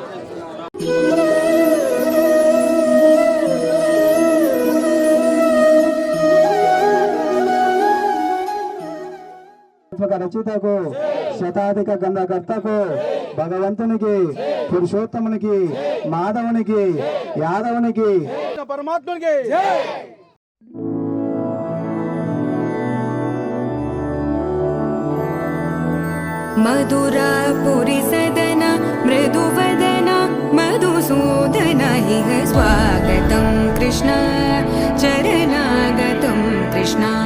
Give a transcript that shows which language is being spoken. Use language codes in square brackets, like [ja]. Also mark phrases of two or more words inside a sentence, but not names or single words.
[te] రచితకు శతాధిక గంధకర్తకు భగవంతునికి పురుషోత్తమునికి మాధవునికి యాదవునికి పరమాత్మునికి [sa] मधुरापुरी सदन मृदुवदन मधुसूदन इह स्वागतं कृष्ण चरणागतं कृष्ण